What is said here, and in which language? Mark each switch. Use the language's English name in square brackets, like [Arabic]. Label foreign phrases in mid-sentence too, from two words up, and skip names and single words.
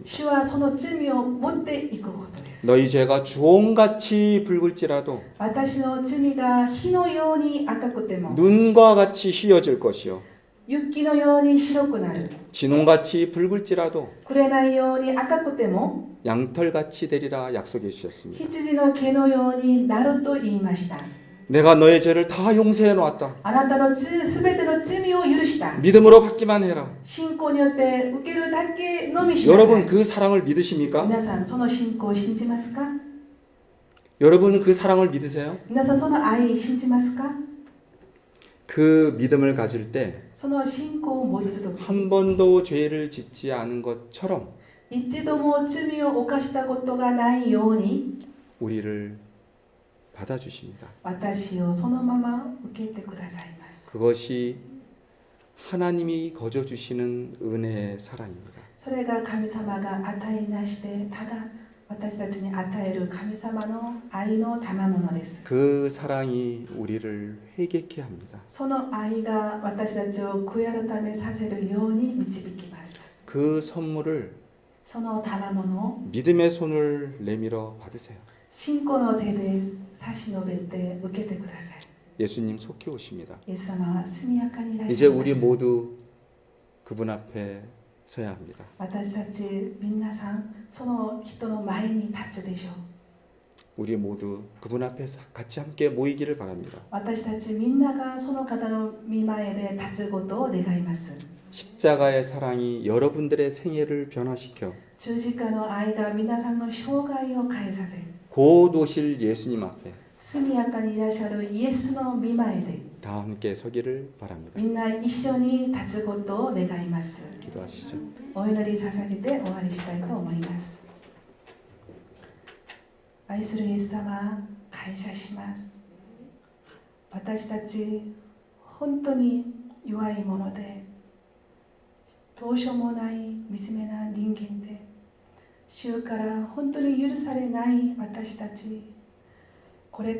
[Japanese] 主はその罪を持っていくことです [Korean] 너희 죄가 주홍같이 붉을지라도 [Japanese] 私の罪が火のように赤くても [Korean] 눈과 같이 희어질 것이요 [Japanese] 雪のように白くなる [Korean] 진홍같이 붉을지라도 [Japanese] くれないように赤くても [Korean] 양털같이 되리라 약속해 주셨습니다. [Japanese] 羊の毛のようになると言いました [Korean] 내가 너의 죄를 다 용서해 놓았다. [Japanese] あなたのすべての罪を許した [Korean] 믿음으로 받기만 해라. [Japanese] 信仰によって受けるだけのみしなさい [Korean] 여러분 그 사랑을 믿으십니까? [Japanese] 皆さんその信仰を信じますか [Korean] 여러분은 그 사랑을 믿으세요? [Japanese] 皆さんその愛信じますか [Korean] 그 믿음을 가질 때 [Japanese] その信仰を持つとき [Korean] 한 번도 죄를 짓지 않은 것처럼 [Japanese] 一度も罪を犯したことがないように [Korean] 우리를 받아주십니다. [Japanese] 私をそのまま受けてくださいます [Korean] 그것이 하나님이 거저 주시는 은혜의 사랑입니다. [Japanese] それが神様が与えなしでただ私たちに与える神様の愛の賜物です [Korean] 그 사랑이 우리를 회개케 합니다. [Japanese] その愛が私たちを悔い改めさせるように導きます [Korean] 그 선물을 [Japanese] その賜物を [Korean] 믿음의 손을 내밀어 받으세요. [Japanese] 信仰の手で差し伸べて受けてください [Korean] 예수님 속히 오십니다. [Japanese] イエス様は速やかにいらっし [Korean] 이제 [Japanese] ゃいま [Korean] 우리 [Japanese] す [Korean] 모두 그분 앞에 서야 합니다. [Japanese] 私たち皆さんその人の前に立つでしょう [Korean] 우리 모두 그분 앞에서 같이 함께 모이기를 바랍니다. [Japanese] 私たちみんながその方の御前で立つことを願います [Korean] 십자가의 사랑이 여러분들의 생애를 변화시켜 [Japanese] 十字架の愛が皆さんの生涯を変えさせ [Korean] 곧 오실 예수님 앞에 [Japanese] 速やかにいらっしゃるイエスの御前で [Korean] 다 함께 서기를 바랍니다. [Japanese] みんな一緒に立つことを願います [Korean] 기도하시죠. [Japanese] お祈り捧げて終わりしたいと思います愛するイエス様感謝します私たち本当に弱いものでどうしようもない惨めな人間で主から本当に許されない私たちこれ